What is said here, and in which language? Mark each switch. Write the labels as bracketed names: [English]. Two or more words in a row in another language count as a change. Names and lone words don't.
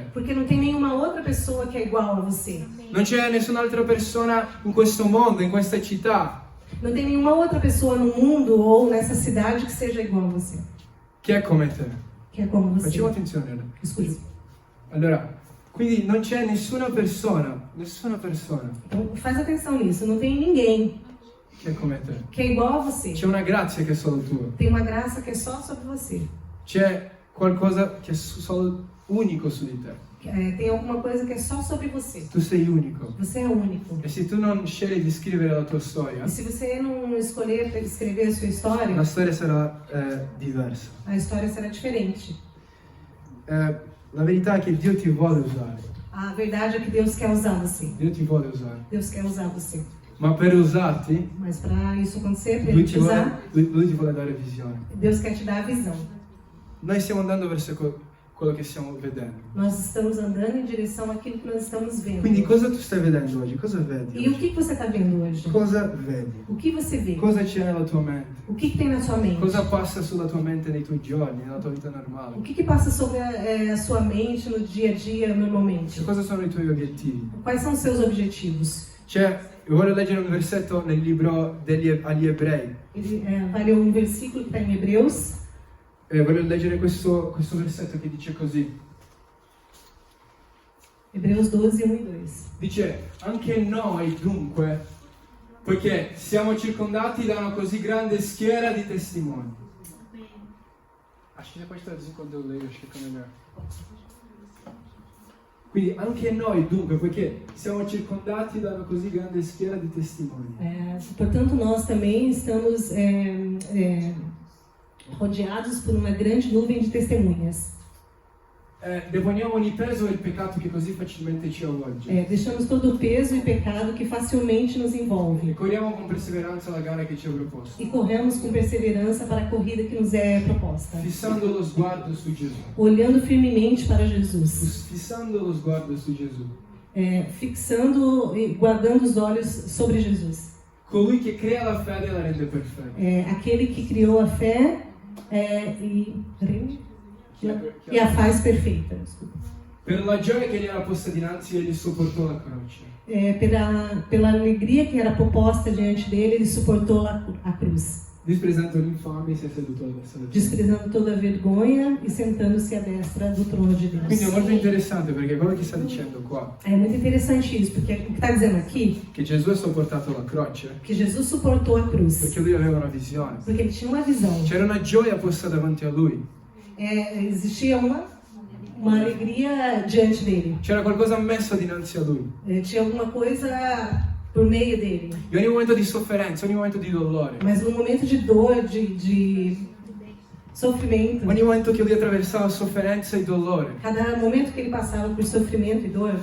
[Portuguese] Porque não tem nenhuma outra pessoa que é igual a você. [Italian] Non c'è nessun'altra persona in questo mondo, in questa città, [Portuguese] Não tem nenhuma outra pessoa no mundo ou nessa cidade que seja igual a você. [Italian] che è come te. [Portuguese] Que é como você. [Italian] Facciamo attenzione ora. [Portuguese] Escute. [Italian] Allora, quindi non c'è nessuna persona [Portuguese] Então, faz atenção nisso. Não tem ninguém [Italian] che è come te. [Portuguese] que é igual a você. [Italian] C'è una grazia che è solo tua. [Portuguese] Tem uma graça que é só sobre você. [Italian] C'è qualcosa che è solo unico su di te. [Portuguese] Tem alguma coisa que é só sobre você. [Italian] Tu sei unico. [Portuguese] Você é único. [Italian] E se tu non scegli di scrivere la tua storia, [Portuguese] E se você não escolher escrever a sua história, [Italian] la storia sarà diversa. [Portuguese] a história será diferente. [Italian] La verità è che Dio ti vuole usare. [Portuguese] A verdade é que Deus quer usar você. [Italian] Dio ti vuole usare. [Portuguese] Deus quer usar você. [Italian] Ma per usarti, [Portuguese] Mas para isso acontecer, para [Italian] Lui [Portuguese] Ele [Italian] ti [Portuguese] te usar, [Italian] lui ti vuole dare visione. [Portuguese] Deus quer te dar a visão. [Italian] Noi stiamo andando verso quello che stiamo vedendo. [Portuguese] Nós estamos andando em direção àquilo que nós estamos vendo. [Italian] Quindi cosa tu stai vedendo oggi? Cosa vedi [Portuguese] E o [Italian] oggi? [Portuguese] que você está vendo hoje? [Italian] Cosa vedi? [Portuguese] O que você vê? [Italian] Cosa c'è nella tua mente? [Portuguese] O que tem na sua mente? [Italian] Cosa passa sulla tua mente nei tuoi giorni, nella tua vita [Portuguese] O [Italian] normale? [Portuguese] que passa sobre a sua mente no dia a dia, normalmente? [Italian] Cosa sono i tuoi obiettivi? [Portuguese] Quais são os seus objetivos? [Italian] Io voglio leggere un versetto nel libro agli Ebrei. [Portuguese] Ele vai ler um versículo que está em Hebreus. [Italian] Voglio leggere questo versetto che dice così. [Portuguese] Hebreus 12, 1 e 2. [Italian] Dice, anche noi dunque, poiché siamo circondati da una così grande schiera di testimoni. [Portuguese] Acho que depois traduzir quando eu leio, acho que fica melhor. [Italian] Quindi anche noi dunque, poiché siamo circondati da una così grande schiera di testimoni. [Portuguese] Portanto, nós também estamos rodeados por uma grande nuvem de testemunhas. [Italian] Deponiamo ogni peso e il peccato che così facilmente ci avvolge. [Portuguese] Deixamos todo o peso e pecado que facilmente nos E envolve. [Italian] corriamo con perseveranza la gara che ci è proposta, [Portuguese] E corremos com perseverança para a corrida que nos é proposta. [Italian] fissando lo sguardo su Gesù. [Portuguese] Olhando firmemente para Jesus. [Italian] Fissando lo sguardo su Gesù. [Portuguese] Fixando e guardando os olhos sobre Jesus. [Italian] Colui che crea la fede e la rende perfetta. [Portuguese] Aquele que criou a fé e a faz perfeita. Desculpa. [Italian] Per la gioia che gli era posta dinanzi, egli sopportò la croce. [Portuguese] Pela alegria que era proposta diante dele, ele suportou a cruz. [Italian] Disprezzando l'infame, si è seduto alla destra del Padre. [Portuguese] Desprezando toda a vergonha e sentando-se à destra do trono de Deus. [Italian] Quindi è molto interessante perché quello che sta dicendo qua, [Portuguese] É muito interessante isso, porque o que está dizendo aqui, [Italian] che Gesù ha sopportato la croce, [Portuguese] que Jesus suportou a cruz, [Italian] perché lui aveva una visione. [Portuguese] porque ele tinha uma visão. [Italian] C'era una gioia posta davanti a lui. [Portuguese] Existia uma alegria diante dele. [Italian] C'era qualcosa messo dinanzi a lui. [Portuguese] Tinha alguma coisa por meio dele. [Italian] E ogni momento di sofferenza, ogni momento di dolore, [Portuguese] Mas no momento de dor, de sofrimento, [Italian] ogni momento che lui attraversava sofferenza e dolore, [Portuguese] cada momento que ele passava por sofrimento e dor,